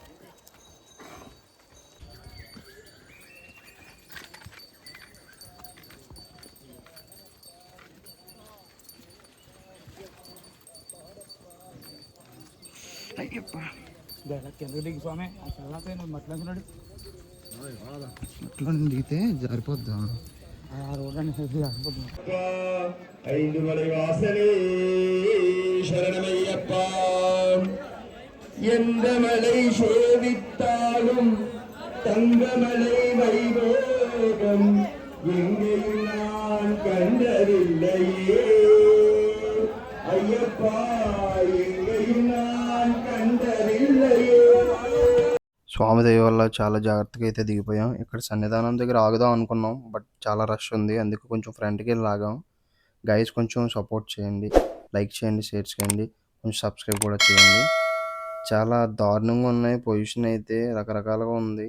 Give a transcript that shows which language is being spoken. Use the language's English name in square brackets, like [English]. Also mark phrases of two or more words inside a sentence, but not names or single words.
[Telugu] కిందకి దిగి స్వామి అసలు మట్టిలో అట్లా దిగితే జారిపోద్దా? ఆ రోడ్ అనేది [Tamil] ஐந்துமலை வாசலே சரணமையப்பா. எந்த மலை சேவித்தாலும் தங்கமலை வைபோகம் எங்கேயும் நான் கண்டதில்லையே ஐயப்பா, எங்கேயும் நான் கண்டதில்லையே. [Telugu] స్వామి దయ వల్ల చాలా జాగ్రత్తగా అయితే దిగిపోయాం. ఇక్కడ సన్నిధానం దగ్గర ఆగుదాం అనుకున్నాం, బట్ చాలా రష్ ఉంది. అందుకు కొంచెం ఫ్రంట్కి వెళ్ళి ఆగాం. గైస్ కొంచెం సపోర్ట్ చేయండి, లైక్ చేయండి, షేర్ చేయండి, కొంచెం సబ్స్క్రైబ్ కూడా చేయండి. చాలా దారుణంగా ఉన్నాయి. పొజిషన్ అయితే రకరకాలుగా ఉంది.